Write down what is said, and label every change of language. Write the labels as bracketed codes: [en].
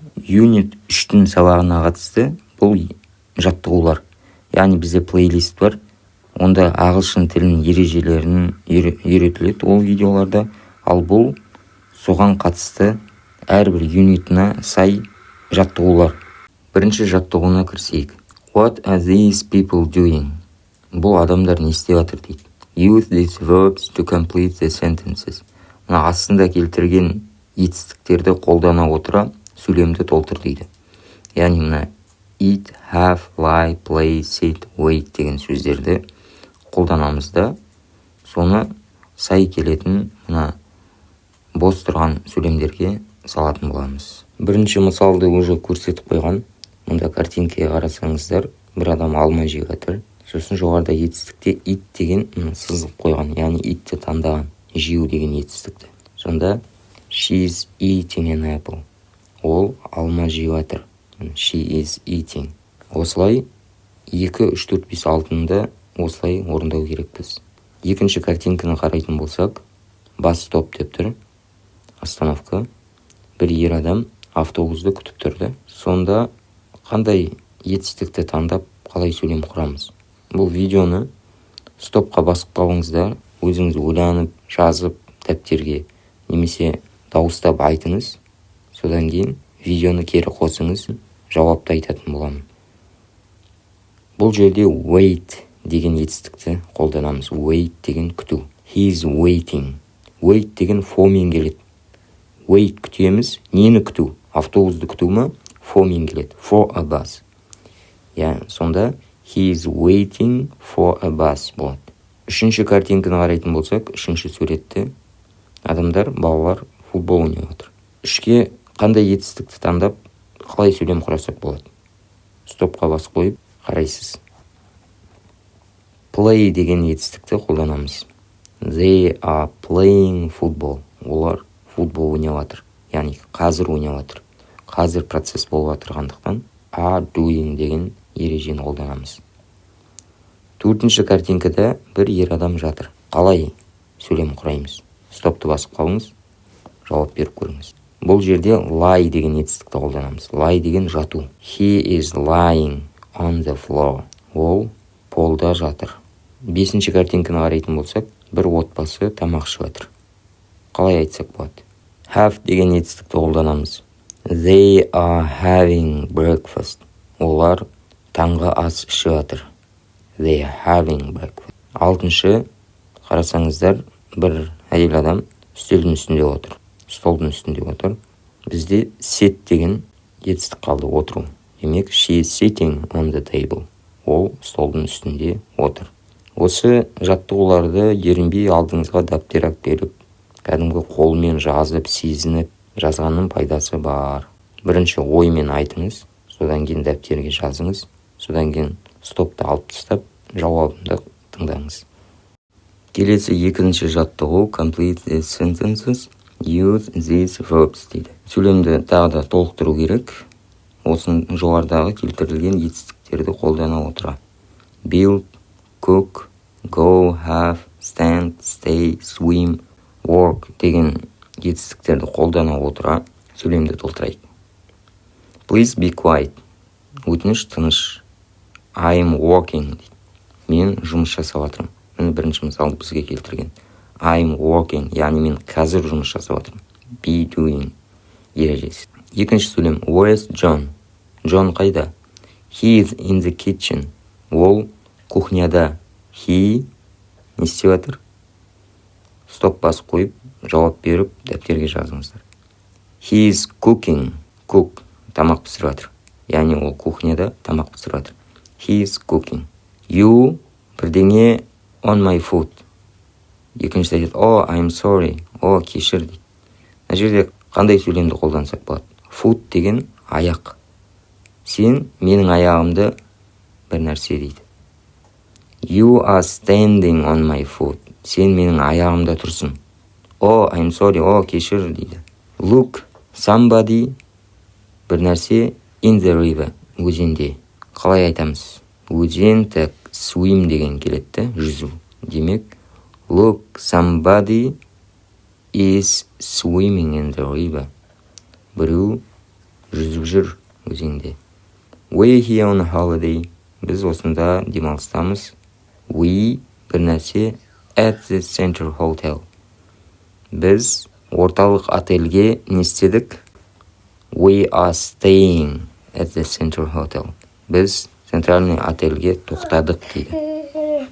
[kk] Unit 3-тің сабағына қатысты бұл жаттығулар. Яғни бізде плейлист бар. Онда ағылшын тілінің ережелерін үйретіледі ол видеоларда. Ал бұл соған қатысты әрбір юнитына сай жаттығулар. Бірінші жаттығуына кірсейік. [en] What are these people doing? [kk] Бұл адамдар не істеп жатыр дейді. [en] Use these verbs to complete the sentences. [kk] Мына астында келтірген етістіктерді қолдана отыра сөйлемді толтыр дейді. Яғни мына eat, have, lie, play, sit, wait деген сөздерді қолданамыз да, соны сай келетін мына бос тұрған сөйлемдерге салатын боламыз. Бірінші мысалды уже көрсетіп қойған. Мұнда картинкаға қарасаңыздар, бір адам алма жеп жатыр. Сосын жоғарыда етістікте eat деген сызып қойған, яғни eatті таңдаған, жеу деген етістікті. [en] Сонда She's eating an apple. [kk] Ол алма жеп жатыр. [en] She is eating. [kk] Осылай 2, 3, 4, 5, 6-ды осылай орындау керекпіз. Екінші картинканы қарайтын болсақ, бас стоп деп тұр. Остановка. Бір ер адам автобусты күтіп тұрды. Сонда қандай етістікті таңдап, қалай сөйлем құрамыз? Бұл видеоны стопқа басып қалыңыздар, өзіңіз ойланып, жазып, дәптерге немесе дауыстап айтыңыз. Содан кейін видеоны кері қосыңыз, жауапты айтатын боламын. Бұл жерде wait деген етістікті қолданамыз. Wait деген күту. [en] He is waiting. [kk] Wait деген forмен келеді. Wait күтеміз, нені күту? Автобусты күту ма? Forмен келеді. [en] For a bus. Сонда he is waiting for a bus болады. [kk] Үшінші картинканы қарайтын болсақ, үшінші суретті адамдар, балалар футбол ойнап отыр. Үшке қандай етістікті таңдап, қалай сөйлем құрасақ болады? Стопқа басып қойып қарайсыз. Play деген етістікті қолданамыз. [en] They are playing football. [kk] Олар футбол ойнап отыр. Яғни қазір ойнап отыр. Қазір процесс болып отырғандықтан are doing деген ережені қолданамыз. Төртінші картинкада бір ер адам жатыр. Қалай сөйлем құраймыз? Стопты басып қалыңыз, жауап беріп көріңіз. Бұл жерде lie деген етістікті қолданамыз. Lie деген жату. [en] He is lying on the floor. [kk] Ол полда жатыр. Бесінші картинканы қарайтын болсақ, бір отбасы тамақ ішіп жатыр. Қалай айтсақ болады? Have деген етістікті қолданамыз. [en] They are having breakfast. [kk] Олар таңғы ас ішіп жатыр. [en] They are having breakfast. [kk] Алтыншы, қарасаңыздар, бір әйел адам үстелдің үстінде отыр. Столдың үстінде отыр. Бізде sit деген етістік қалды, отыру. [en] Демек, she is sitting on the table. [kk] Ол столдың үстінде отыр. Осы жаттығуларды ерінбей алдыңызға дәптер беріп, кәдімгі қолмен жазып, сезініп, жазғанның пайдасы бар. Бірінші оймен айтыңыз, содан кейін дәптерге жазыңыз, содан кейін стопты алып тастап, жауабымды тыңдаңыз. Келесі екінші жаттығу [en] complete the sentences, use these verbs [kk] дейді. Сөйлемді тағы да толықтыру керек. Осын жоғарыдағы келтірілген етістіктерді қолдана отыра. Build, cook, go, have, stand, stay, swim, work деген етістіктерді қолдана отыра сөйлемді толтырайық. [en] Please be quiet. [kk] Өтініш тыныш. [en] I am working. [kk] Мен жұмыс жасап жатырмын. Міне бірінші мысалды бізге келтірген. [en] I am working, [kk] яғни мен қазір жұмыс жасап жатырмын. Be doing ережесі. Екінші сөйлем. [en] Where's John? [kk] John қайда? [en] He is in the kitchen. [kk] Ол кухняда. He не істеп жатыр? Стоп басып қойып, жауап беріп, дәптерге жазыңыздар. [en] He is cooking. Cook. [kk] Тамақ пісіріп жатыр. Яғни ол кухняда тамақ пісіріп жатыр. [en] He is cooking. You [kk] бірдеңе [en] on my foot. [kk] Екінші айтады, [en] oh, I'm sorry. [kk] Oh, кешір дейді. Мына жерде қандай сөйлемді қолдансақ болады? Foot деген аяқ. Сен менің аяғымды бір нәрсе дейді. [en] You are standing on my foot. [kk] Сен менің аяғымда тұрсың. [en] Oh, I'm sorry. [kk] Oh, кешір дейді. [en] Look, somebody [kk] бір нәрсе [en] in the river. [kk] Өзенде. Қалай айтамыз? Өзен, так, swim деген келеді, жүзу. [en] Демек, look, somebody is swimming in the river. [kk] біреу жүзіп жүр өзенде. [en] We here on holiday. [kk] Біз осында демалыстамыз. [en] We [kk] бір нәрсе [en] at the Center Hotel. [kk] Біз орталық отельге не істедік? [en] We are staying at the Center Hotel. [kk] Біз центральный отельге тоқтадық дейді.